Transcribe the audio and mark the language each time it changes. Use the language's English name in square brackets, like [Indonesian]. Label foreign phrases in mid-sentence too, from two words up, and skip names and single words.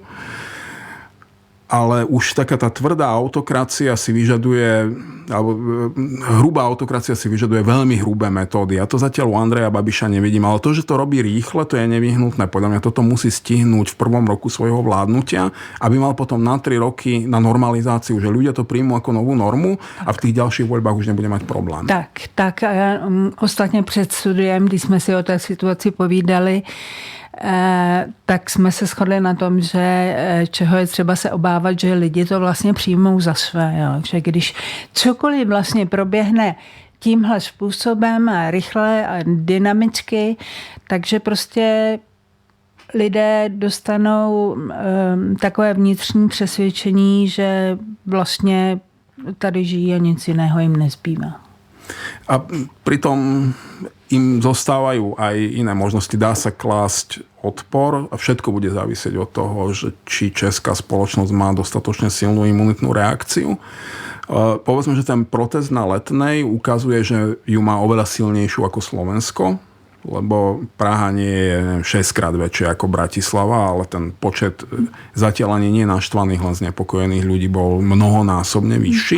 [Slovak] Ale už taká tá tvrdá autokracia si vyžaduje, alebo hrubá autokracia si vyžaduje veľmi hrubé metódy. Ja to zatiaľ u Andreja Babiša nevidím, ale to, že to robí rýchle, to je nevyhnutné. Podľa mňa toto musí stihnúť v prvom roku svojho vládnutia, aby mal potom na 3 roky na normalizáciu, že ľudia to príjmú ako novú normu a v tých ďalších voľbách už nebude mať problém. [Czech] Tak ostatně před studiem, když jsme si o té situaci povídali, tak jsme se shodli na tom, že čeho je třeba se obávat, že lidi to vlastně přijmou za své. Jo. Že když cokoliv vlastně proběhne tímhle způsobem a rychle a dynamicky, takže prostě lidé dostanou takové vnitřní přesvědčení, že vlastně tady žijí a nic jiného jim nezbývá. [Slovak] A pritom im zostávajú aj iné možnosti. Dá sa klásť odpor a všetko bude závisieť od toho, že či česká spoločnosť má dostatočne silnú imunitnú reakciu. Povedzme, že ten protest na Letnej ukazuje, že ju má oveľa silnejšiu ako Slovensko, lebo Praha nie je 6-krát väčšia ako Bratislava, ale ten počet zatiaľ ani nie naštvaných, len znepokojených ľudí bol mnohonásobne vyšší.